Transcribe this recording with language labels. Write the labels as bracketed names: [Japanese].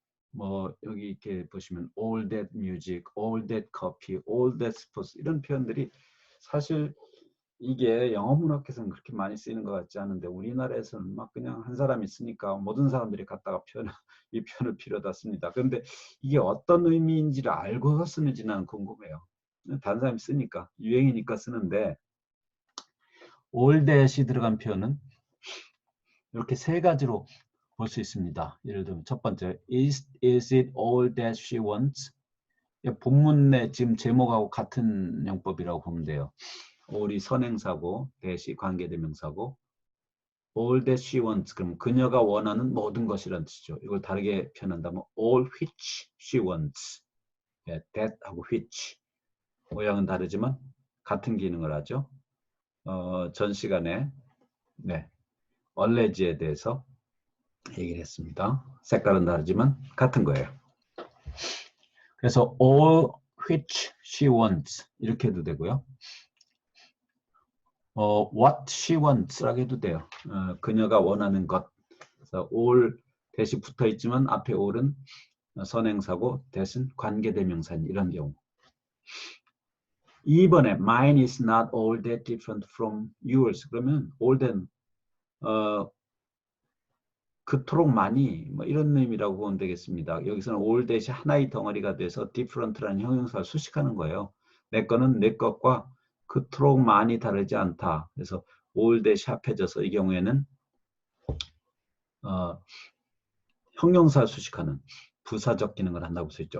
[Korean] 뭐 여기 이렇게 보시면 [English] all that music, all that coffee, all that sports [Korean] 이런 표현들이 사실 이게 영어 문학에서는 그렇게 많이 쓰이는 것 같지 않은데 우리나라에서는 막 그냥 한 사람이 쓰니까 모든 사람들이 갖다가 이 표현을 필요다 씁니다. 그런데 이게 어떤 의미인지를 알고서 쓰는지 는 궁금해요. 다른 사람이 쓰니까 유행이니까 쓰는데 all that이 들어간 표현은 이렇게 세 가지로 볼 수 있습니다. 예를 들면 첫 번째, [English] is it all that she wants? [Korean] 본문의 지금 제목하고 같은 용법이라고 보면 돼요. all이 선행사고 that이 관계대명사고 [English] all that she wants [Korean] 그럼 그녀가 원하는 모든 것이라는 뜻이죠. 이걸 다르게 표현한다면 [English] all which she wants. [Korean] that하고 which 모양은 다르지만 같은 기능을 하죠. 전 시간에 alleged에 대해서 얘기를 했습니다. 색깔은 다르지만 같은 거예요. 그래서 all which she wants 이렇게 해도 되고요. [English] what she wants [Korean] 라고 해도 돼요. 그녀가 원하는 것. 그래서 all 대시 붙어 있지만 앞에 all은 선행사고 that은 관계대명사인 이런 경우. 2번에 [English] mine is not all that different from yours. [Korean] 그러면 all that 그토록 많이 뭐 이런 의미라고 보면 되겠습니다. 여기서는 all that이 하나의 덩어리가 돼서 different라는 형용사를 수식하는 거예요. 내 거는 내 것과 그토록 많이 다르지 않다. 그래서 all that이 합해져서 이 경우에는 형용사 수식하는 부사적 기능을 한다고 써 있죠.